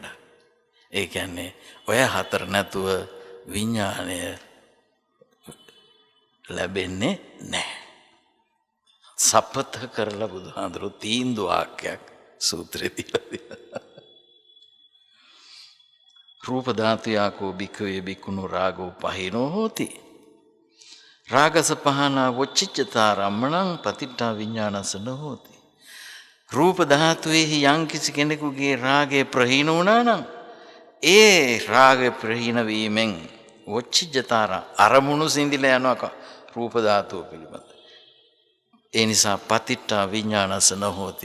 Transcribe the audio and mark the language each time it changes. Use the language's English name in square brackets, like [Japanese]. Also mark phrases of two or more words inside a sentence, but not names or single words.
[Sinhala] ඒ කියන්නේ ඔය හතර නැතුව විඥාණය ලැබෙන්නේ නැහැ. සපත කරලා බුදුහාඳුරු තීන්දුව වාක්‍යයක් සූත්‍රයේ තියලා. [Pali] රූප ධාතුයාකෝ භික්ඛවේ භික්ඛුනෝ රාගෝ පහිනෝ හෝති. රාගස පහනා වොච්චිච්චතා රම්මණං පතිට්ඨා විඥානස නොහෝති. [Sinhala] රූප ධාතුවේහි යම් කිසි කෙනෙකුගේ රාගය ප්‍රහීන වුණා නම් ඒ රාගය ප්‍රහීන වීමෙන් වොච්චිච්චතාර අරමුණු සිඳිලා යනවා රූප ධාතුව පිළිබඳ. ඒ නිසා [Pali] පතිට්ඨා විඥානස නොහෝති.